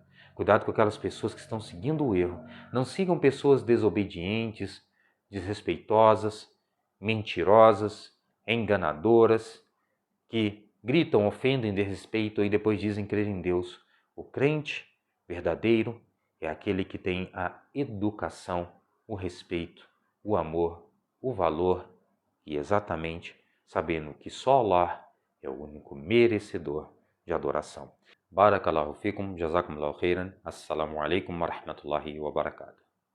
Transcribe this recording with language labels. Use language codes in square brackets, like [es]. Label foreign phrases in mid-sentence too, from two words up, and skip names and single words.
[pt] Cuidado com aquelas pessoas que estão seguindo o erro. Não sigam pessoas desobedientes, desrespeitosas, mentirosas, enganadoras, que gritam, ofendem, desrespeitam e depois dizem crer em Deus. O crente verdadeiro é aquele que tem a educação, o respeito, o amor, o valor e exatamente sabendo que só Allah é o único merecedor de adoração. [ar] بارك الله فيكم، جزاكم الله خيرا، السلام عليكم ورحمة الله وبركاته.